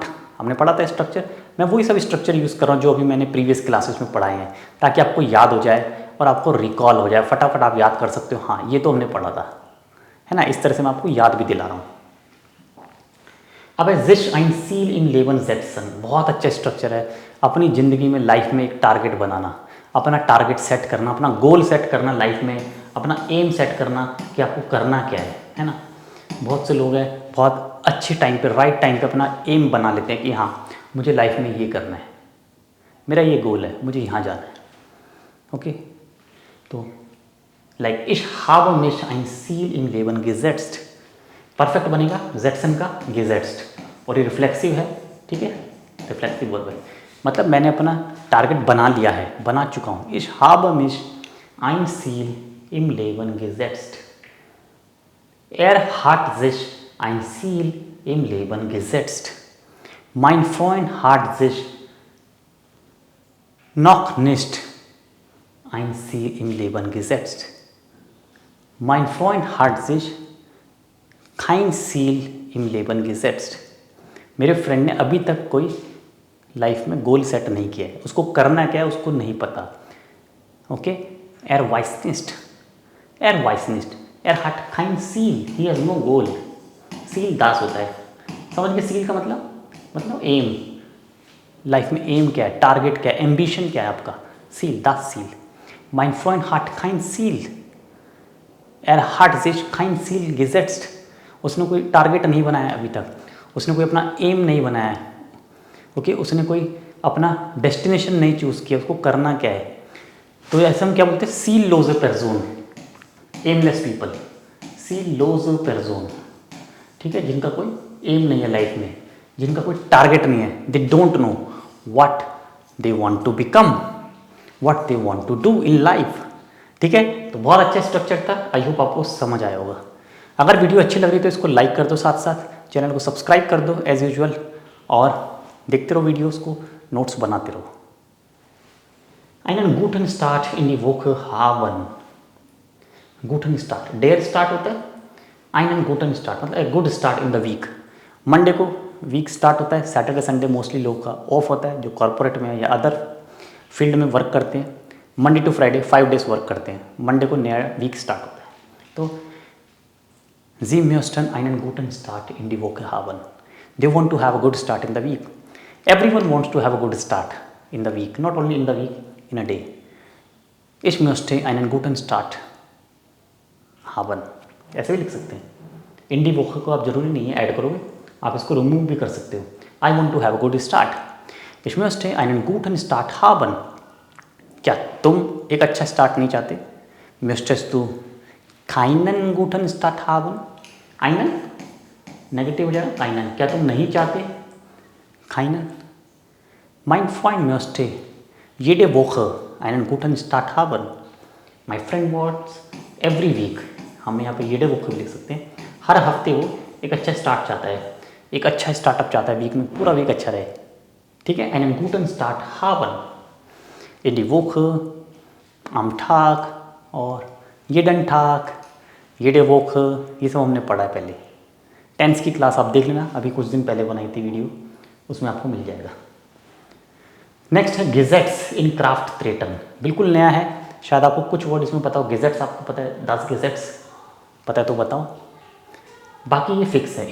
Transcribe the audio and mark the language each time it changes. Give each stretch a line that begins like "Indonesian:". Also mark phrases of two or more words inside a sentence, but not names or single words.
Hindi: हमने पढ़ा था स्ट्रक्चर. मैं वही सब
English: structure use
Hindi: कर रहा हूँ जो अभी मैंने
English: previous classes
Hindi: में पढ़ाए हैं, ताकि आपको याद हो जाए और आपको रिकॉल हो जाए, फटाफट आप याद कर सकते हो. हाँ, ये तो हमने पढ़ा था, है ना. इस तरह से मैं आपको याद भी दिला रहा हूँ.
German: अब जिश ein Ziel im Leben setzen,
Hindi: बहुत अच्छा स्ट्रक्चर है. अपनी ज़िंदगी में, लाइफ में एक टारगेट बनाना, अपना
English: target set
Hindi: करना, अपना
English: goal set
Hindi: करना लाइफ में, अपना
English: aim set
Hindi: करना कि आपको करना क्या है ना. बहुत से लोग हैं बहुत अच्छे टाइम पे,
English: right time
Hindi: पे अपना एम बना लेते हैं कि हाँ, मुझे लाइफ में ये करना है, मेरा ये गोल है, मुझे यहाँ जाना है.
German: ओके, तो लाइक ich habe mich ein Ziel im Leben gesetzt.
Hindi: परफेक्ट बनेगा जेटसन का gesetzt, और ये रिफ्लेक्सिव है. ठीक है,
English: reflexive verb
Hindi: है, मतलब मैंने अपना टारगेट बना लिया है, बना चुका हूँ.
German: ich habe mich ein Ziel im Leben gesetzt. hat sich ein Ziel im Leben gesetzt. Mein Freund hat sich noch nicht ein Ziel im Leben gesetzt. Mein Freund hat sich kein Ziel im Leben gesetzt.
Hindi: मेरे फ्रेंड ने अभी तक कोई लाइफ में
English: goal set
Hindi: नहीं किया है, उसको करना क्या है उसको नहीं पता. ओके,
German: weiß nicht. weiß nicht. hat kein Ziel.
English: He has no goal.
German: Ziel das
Hindi: होता है, समझ गए. सील का मतलब एम. लाइफ में एम क्या है, टारगेट क्या है, एम्बिशन क्या है आपका.
German: Ziel, das Ziel. Mein Freund hat kein Ziel. hat sich kein Ziel gesetzt.
Hindi: उसने कोई टारगेट नहीं बनाया अभी तक, उसने कोई अपना एम नहीं बनाया है. ओके, उसने कोई अपना डेस्टिनेशन नहीं चूज़ किया, उसको करना क्या है. तो ऐसे हम क्या बोलते हैं,
German: Ziel los
English: person, aimless people.
German: Ziel los
Hindi: पर्सन, ठीक है, जिनका कोई एम नहीं है लाइफ में, जिनका कोई टारगेट नहीं है.
English: they don't know what they want to become, what they want to do in life.
Hindi: ठीक है, तो बहुत अच्छा स्ट्रक्चर था.
English: I hope
Hindi: आपको समझ आया होगा. अगर वीडियो अच्छी लग रही तो इसको लाइक कर दो, साथ साथ चैनल को सब्सक्राइब कर दो
English: as usual,
Hindi: और देखते रहो वीडियोस को, नोट्स बनाते रहो.
German: einen guten Start in die Woche haben. guten Start, der स्टार्ट
Hindi: होता है.
German: einen guten Start
Hindi: मतलब एक
English: good start in the week.
Hindi: मंडे को
English: week start
Hindi: होता है.
English: Saturday Sunday mostly
Hindi: लोग का ऑफ होता है, जो कॉर्पोरेट में या
English: other field
Hindi: में वर्क करते हैं.
English: Monday to Friday 5 days work
Hindi: करते हैं. मंडे को नया
English: week start
Hindi: होता है.
German: तो Sie möchten einen guten Start in die Woche haben.
English: They want to have a good start in the week. Everyone wants to have a good start in the week, not only in the week, in a day.
German: Ich möchte einen guten Start haben.
Hindi: ऐसे भी लिख सकते हैं.
German: in die Woche
Hindi: को आप जरूरी नहीं है ऐड करोगे, आप इसको रिमूव भी कर सकते हो.
English: I want to have a good start.
German: Ich möchte einen guten Start haben.
Hindi: क्या तुम एक अच्छा स्टार्ट नहीं चाहते?
German: Möchtest du keinen guten Start haben?
Hindi: einen नेगेटिव हो जाएगा. keinen, क्या तुम नहीं चाहते?
German: keinen. Mein Freund möchte jede Woche einen guten Start haben.
English: My friend wants every week.
Hindi: हम यहाँ पे
German: jede Woche
Hindi: भी लिख सकते हैं. हर हफ्ते वो एक अच्छा स्टार्ट चाहता है, एक अच्छा स्टार्टअप चाहता है, वीक में पूरा वीक अच्छा रहे. ठीक है,
German: einen guten Start haben. in die Woche, am Tag और jeden Tag, jede Woche,
Hindi: ये सब हमने पढ़ा है पहले. टेंस की क्लास आप देख लेना, अभी कुछ दिन पहले बनाई थी वीडियो, उसमें आपको मिल जाएगा. नेक्स्ट है
German: Gesetze in Kraft treten.
Hindi: बिल्कुल नया है, शायद आपको कुछ वर्ड इसमें पता हो. गेजेट्स आपको पता है, 10 गेजेट्स पता है तो बताओ, बाकी ये फिक्स है.